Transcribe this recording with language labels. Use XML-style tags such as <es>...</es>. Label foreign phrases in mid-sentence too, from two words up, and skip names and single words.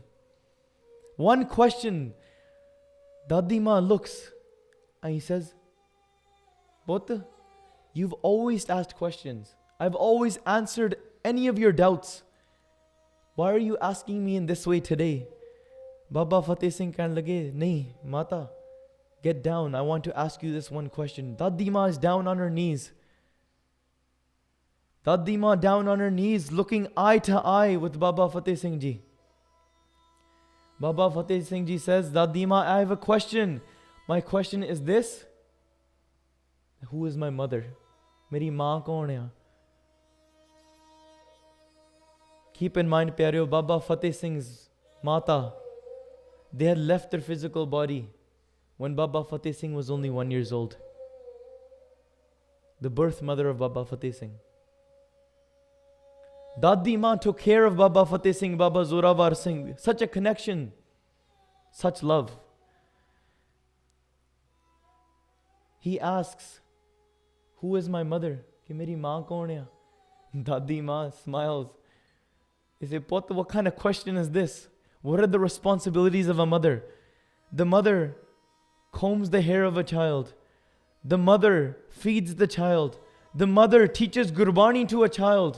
<en>One question. Dadi Ma looks and he says, Bota, you've always asked questions. I've always answered any of your doubts. Why are you asking me in this way today?</en> <hi>Baba Fateh Singh कहने लगे, नहीं,</hi> <en>Mata, get down. I want to ask you this one question. Dadi Ma is down on her knees. Dadi Ma down on her knees, looking eye to eye with Baba Fateh Singh Ji. Baba Fateh Singh Ji says, Dadi Ma, I have a question. My question is this. Who is my mother?</en> <hi>मेरी माँ कौन है?</hi> <en>Keep in mind, Pyareo, Baba Fateh Singh's Mata, they had left their physical body when Baba Fateh Singh was only 1 year old. The birth mother of Baba Fateh Singh. Dadi Ma took care of Baba Fateh Singh, Baba Zorawar Singh. Such a connection, such love. He asks, who is my mother?</en> <hi>कि मेरी माँ कौन है?</hi> <en>Dadi Ma smiles. He says, Pot, what kind of question is this? What are the responsibilities of a mother? The mother combs the hair of a child. The mother feeds the child. The mother teaches Gurbani to a child.</en>